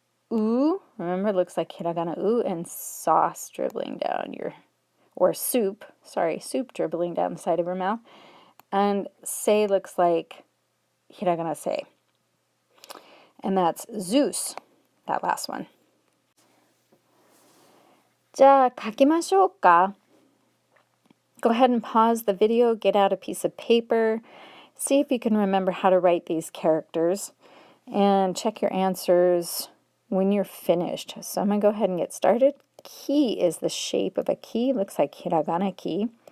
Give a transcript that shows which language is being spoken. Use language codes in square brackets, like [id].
[en] U, remember, it looks like hiragana u, and sauce dribbling down your, or soup dribbling down the side of your mouth. And sei looks like hiragana sei. And that's Zeus, that last one. [ja] じゃあ書きましょうか. [en] Go ahead and pause the video, get out a piece of paper, see if you can remember how to write these characters, and check your answers when you're finished. So I'm going to go ahead and get started. Ki is the shape of a ki, looks like hiragana ki.